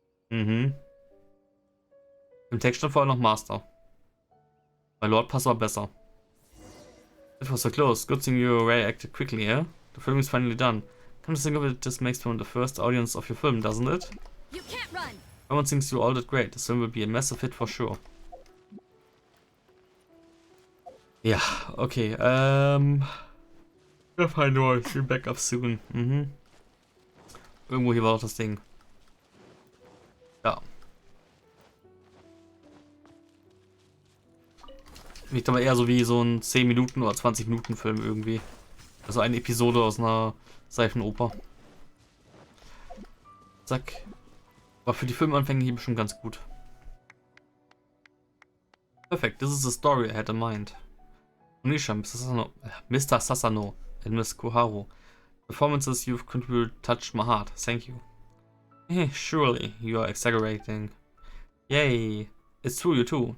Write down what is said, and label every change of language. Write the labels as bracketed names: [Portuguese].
[German] Im Text stand vorher noch Master. My lord passt aber besser. [English] It was so close. Good thing you reacted quickly, eh? The film is finally done. Come to think of it, this makes me the first audience of your film, doesn't it? You can't run. Everyone thinks you all did great. This film will be a massive hit for sure. [German] Ja, [English] okay. We'll find out. We'll back up soon. [German] Irgendwo hier war doch das Ding. Ja. Riecht aber eher so wie so ein 10 Minuten oder 20 Minuten Film irgendwie. Also eine Episode aus einer Seifenoper. Zack. War für die Filmanfänge hier bestimmt ganz gut. [English] Perfect. This is the story I had in mind. Onisha, Mr. Sasano, and Miss Koharu. Performances you've contributed touched my heart. Thank you. Hey, surely you are exaggerating. Yay. It's true, you too.